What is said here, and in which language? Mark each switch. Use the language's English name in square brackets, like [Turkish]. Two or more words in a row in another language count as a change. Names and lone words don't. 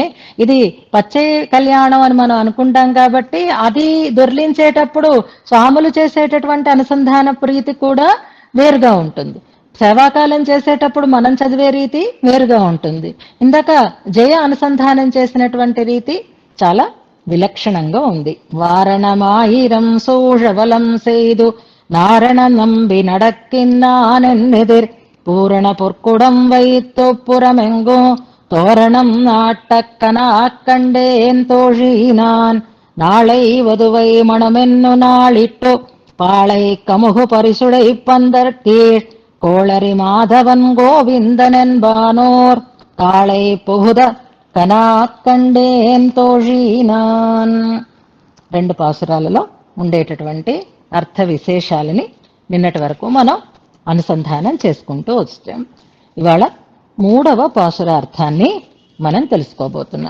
[Telugu] ఇది పచ్చే కళ్యాణం అని మనం అనుకుంటాం కాబట్టి అది దొర్లించేటప్పుడు స్వాములు చేసేటటువంటి అనుసంధాన ప్రీతి కూడా వేరుగా ఉంటుంది. సేవాకాలం చేసేటప్పుడు మనం చదివే రీతి వేరుగా ఉంటుంది. ఇందాక జయ అనుసంధానం చేసినటువంటి రీతి చాలా విలక్షణంగా ఉంది. [Tamil] வாரணமாயிரம் சூழ வலம் செய்து நாரண நம்பி நடக்கின்னானெதிர் பூரண பொற்குடம் வைத்து புறமெங்கும் தோரணம் நாட்டக்கனாக் கண்டேன் தோழினான் நாளை வதுவை மணமென்னு நாளிட்டு பாளை கமுகு பரிசுடை பந்தர் கீழ் கோளரி மாதவன் கோவிந்தனென்பானோர் காளை புகுத கனாக் கண்டேன் தோழீ நான். [Telugu] 2 పాసురాలలో ఉండేటటువంటి అర్థ విశేషాలని నిన్నటి వరకు మనం అనుసంధానం చేసుకుంటూ వచ్చాం. ఇవాళ 3వ పాసురార్థాన్ని మనం తెలుసుకోబోతున్నాం.